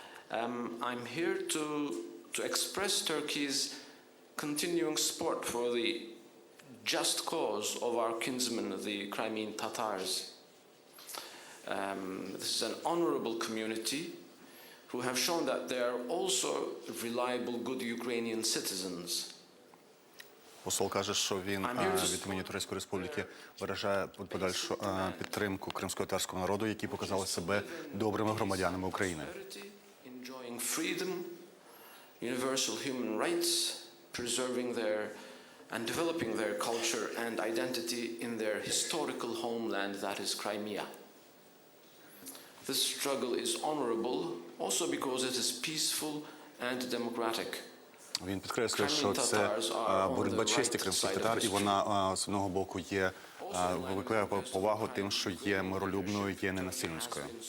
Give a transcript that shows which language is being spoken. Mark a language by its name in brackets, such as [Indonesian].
[English] I'm here to express Turkey's continuing support for the just cause of our kinsmen, the Crimean Tatars. This is an honorable community who have shown that they are also reliable, good Ukrainian citizens. [Ukrainian] Посол каже, що він від імені Турецької Республіки виражає подальшу підтримку кримськотатарського народу, які показали себе добрими громадянами України. [English] Enjoying freedom, universal human rights, preserving their and developing their culture and identity in their historical homeland that is Crimea. This struggle is honorable also because it is peaceful and democratic. [Ukrainian] Він підкреслює, що це боротьба честі кримських татар, і вона з одного боку викликає повагу тим, що є миролюбною, є ненасильницькою.